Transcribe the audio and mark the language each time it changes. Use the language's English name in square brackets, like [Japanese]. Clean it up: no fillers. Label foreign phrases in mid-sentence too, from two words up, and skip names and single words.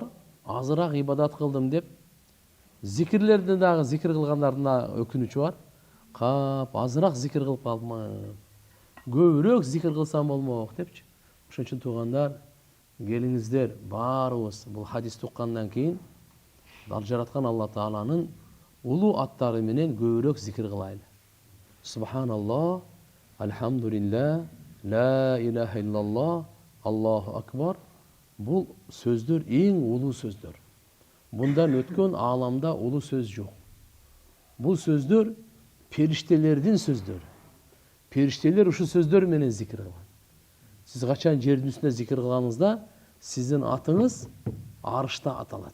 [Kyrgyz] Азыраак ибадат кылдым деп, зикирлердин дагы зикир кылгандардын өкүнүчү бар. Кап азыраак зикир кылып калдым. көбүрөөк зикир кылсам болмок депчи. Ошон үчүн туугандар, келиңиздер баарыбыз бул хадисти уккандан кийин ал жараткан Алла Тааланын улуу аттары менен көбүрөөк зикир кылайлы. [Arabic] سبحان الله الحمد لله لا إله إلا الله الله أكبر. [Kyrgyz] Бул сөздөр эң улуу сөздөр. Bundan өткөн ааламда улуу сөз жок. Бул сөздөр периштелердин сөздөрү. Периштелер ушу сөздөр менен зикир кылган. Сиз качан жердин үстүндө зикир кылганыңызда, сиздин атыңыз арышта аталат.